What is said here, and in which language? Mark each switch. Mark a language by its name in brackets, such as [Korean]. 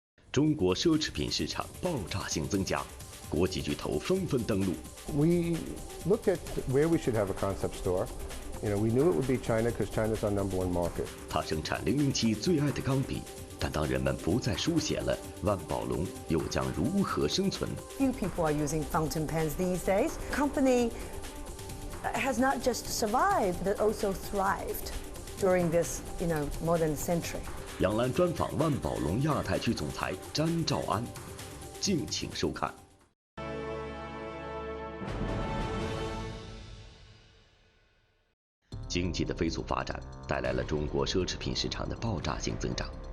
[Chinese] 中国奢侈品市场爆炸性增加，国际巨头纷纷登陆。 [English] We looked at where we should have a concept store. We knew it would be China because China's our number one market. [Chinese] 它生产007最爱的钢笔，但当人们不再书写了，万宝龙又将如何生存？ [English] Few people are using fountain pens these days. The company has not just survived, but also thrived during this, more than a century. [Chinese] 杨澜专访万宝龙亚太区总裁詹兆安，敬请收看。经济的飞速发展带来了中国奢侈品市场的爆炸性增长。